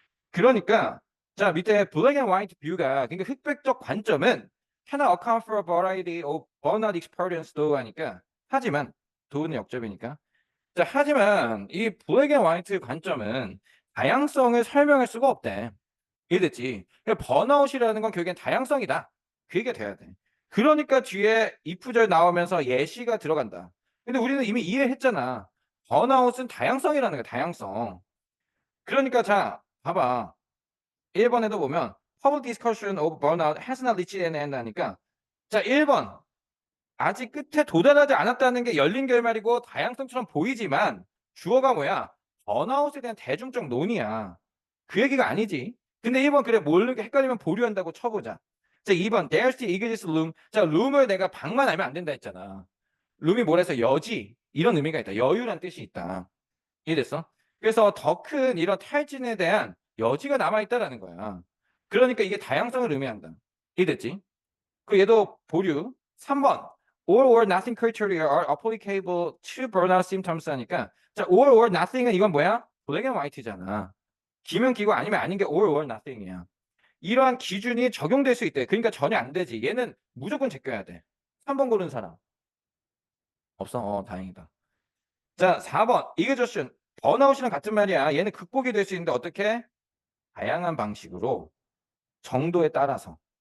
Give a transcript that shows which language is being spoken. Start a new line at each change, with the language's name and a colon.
Korean: 그러니까 자 밑에
English: black and white view
Korean: 가 그러니까 흑백적 관점은
English: cannot account for a variety of burnout experience
Korean: 도 하니까 하지만 도는 역접이니까 자 하지만 이 black and white 관점은 다양성을 설명할 수가 없대. 이해됐지? 그러니까 번아웃이라는 건 결국엔 다양성이다. 그 얘기가 돼야 돼. 그러니까 뒤에 if절 나오면서 예시가 들어간다. 근데 우리는 이미 이해했잖아. 번아웃은 다양성이라는 거야, 다양성. 그러니까 자, 봐봐. 1번에도 보면
English: public discussion of burnout has not reached an end
Korean: 하니까 자, 1번. 아직 끝에 도달하지 않았다는 게 열린 결말이고 다양성처럼 보이지만 주어가 뭐야? 번아웃에 대한 대중적 논의야. 그 얘기가 아니지. 근데 1번 그래 모르게 헷갈리면 보류한다고 쳐보자. 자 2번
English: there still exists room.
Korean: 자 room을 내가 방만 알면 안 된다 했잖아. room이 뭐래서 여지 이런 의미가 있다. 여유란 뜻이 있다. 이해됐어? 그래서 더 큰 이런 탈진에 대한 여지가 남아있다라는 거야. 그러니까 이게 다양성을 의미한다. 이해됐지? 그 얘도 보류.
English: 3번 all or nothing criteria are applicable to burnout symptoms
Korean: 하니까 자 all or nothing은 이건 뭐야?
English: black and white잖아.
Korean: 기면 기고 아니면 아닌 게
English: all or nothing
Korean: 이야. 이러한 기준이 적용될 수 있대. 그러니까 전혀 안 되지. 얘는 무조건 제껴야 돼. 3번 고른 사람. 없어? 다행이다. 자, 4번. 이그저션. 번아웃이랑 같은 말이야. 얘는 극복이 될 수 있는데 어떻게? 다양한 방식으로 정도에 따라서.